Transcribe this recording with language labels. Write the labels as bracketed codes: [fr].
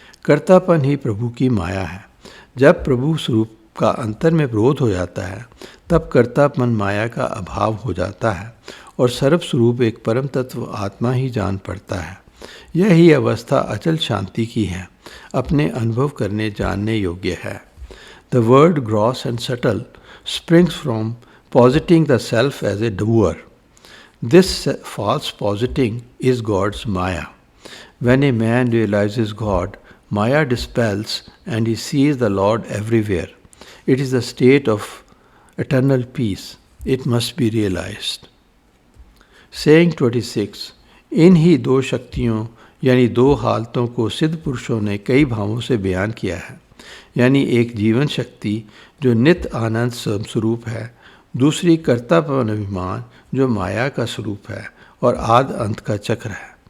[hi] कर्तापन ही प्रभु की माया है। जब प्रभु स्वरूप का अंतर में विरोध हो जाता है तब कर्तापन माया का अभाव हो जाता है और सर्वस्वरूप एक परम तत्व आत्मा ही जान पड़ता है। यही अवस्था अचल शांति की है, अपने अनुभव करने जानने योग्य है। [en] The word gross and subtle springs from positing the self as a doer. This false positing is God's Maya. When a man realizes God, Maya dispels and he sees the Lord everywhere. It is the state of eternal peace. It must be realized. Saying 26. [hi] इन ही दो शक्तियों यानी दो हालतों को सिद्ध पुरुषों ने कई भावों से बयान किया है। यानी एक जीवन शक्ति जो नित्य आनंद स्वरूप है, दूसरी कर्तापन अभिमान जो माया का स्वरूप है और आद अंत का चक्र है।